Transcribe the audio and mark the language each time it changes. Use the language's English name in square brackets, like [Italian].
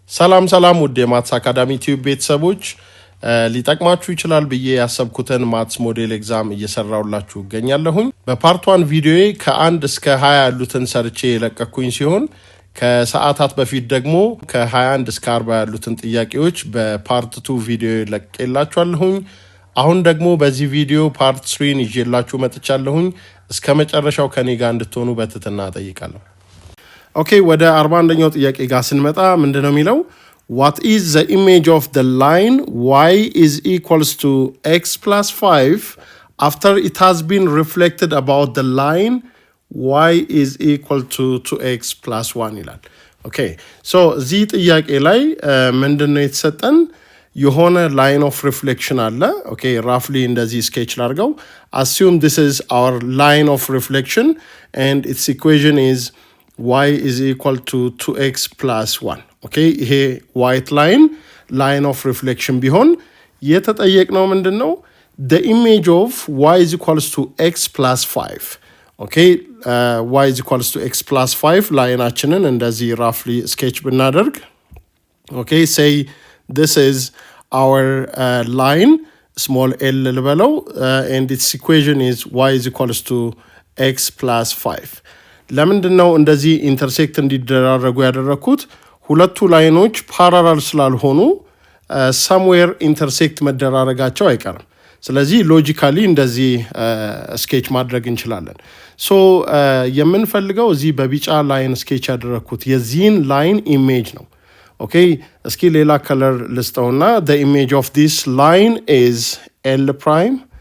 [Amharic] ሰላም ሰላም ውድ የማትስ አካዳሚ ቲዩብ ቤተሰቦች ሊጠቅማችሁ ይችላል ብዬ ያሰብኩትን ማትስ ሞዴል ኤግዛም እየሰራውላችሁ እገኛለሁኝ። በፓርት 1 ቪዲዮዬ ከ1 እስከ 20 ያሉትን ሰርቼ የለቀኩኝ ሲሆን ከሰዓታት በፊት ደግሞ ከ21 እስከ 40 ያሉትን ጥያቄዎች በፓርት 2 ቪዲዮ ለቅቄላችኋለሁኝ። አሁን ደግሞ በዚህ ቪዲዮ ፓርት 3 ይዤላችሁ መጥቻለሁኝ። እስከ መጨረሻው ከኔ ጋር እንድትሆኑ በትህትና እጠይቃለሁ። ኦኬ ወደ 41ኛው ጥያቄ ጋር ስንመጣ ምንድነው የሚለው? [English] What is the image of the line y is equals to x plus 5 after it has been reflected about the line y is equal to 2x plus 1 [Amharic] ይላል። ኦኬ ሶ እዚህ ጥያቄ ላይ ምንድነው የተሰጠን? የሆነ line of reflection አለ። ኦኬ ራፍሊ እንደዚህ ስኬች ላድርገው። [English] Assume this is our line of reflection and its equation is y is equal to 2x plus 1. [Amharic] Okay, ይሄ white line of reflection ቢሆን የተጠየቅነው ምንድነው? [English] The image of y is equals to x plus 5. Okay, y is equals to x plus 5 [Amharic] ላይናችንን እንደዚህ [English] roughly sketch [Amharic] ብናደርግ [English] okay, say this is our line small l [Amharic] ልበለው [English] and its equation is y is equals to x plus 5. [Amharic] ለምንድነው እንደዚህ ኢንተርሴክት እንዲደራረጉ ያደረኩት? ሁለቱ ላይኖች ፓራላል ስላልሆኑ somewhere ኢንተርሴክት መደራረጋቸው አይቀርም። ስለዚህ ሎጂካሊ እንደዚህ ስኬች ማድረግ እንችላለን። ሶ የምንፈልገው እዚህ በቢጫ ላይን ስኬች ያደረኩት የዚህን ላይን ኢሜጅ ነው። ኦኬ እስኪ ሌላ ከለር ልስጠውና [English] the image of this line is l prime.